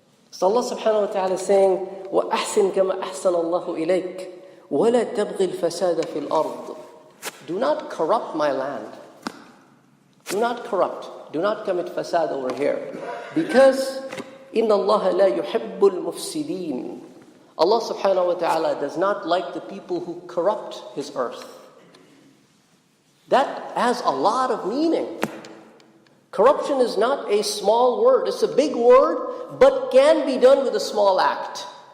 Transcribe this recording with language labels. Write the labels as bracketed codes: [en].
[en] So Allah subhanahu wa ta'ala is saying, [ar] وَأَحْسِنْ كَمَا أَحْسَنَ اللَّهُ إِلَيْكَ وَلَا تَبْغِي الْفَسَادَ فِي الْأَرْضِ. [en] Do not corrupt my land. Do not corrupt. Do not commit fasad over here. Because [ar] إِنَّ اللَّهَ لَا يُحِبُّ الْمُفْسِدِينَ. [en] Allah subhanahu wa ta'ala does not like the people who corrupt His earth. That has a lot of meaning. Corruption is not a small word. It's a big word, but can be done with a small act.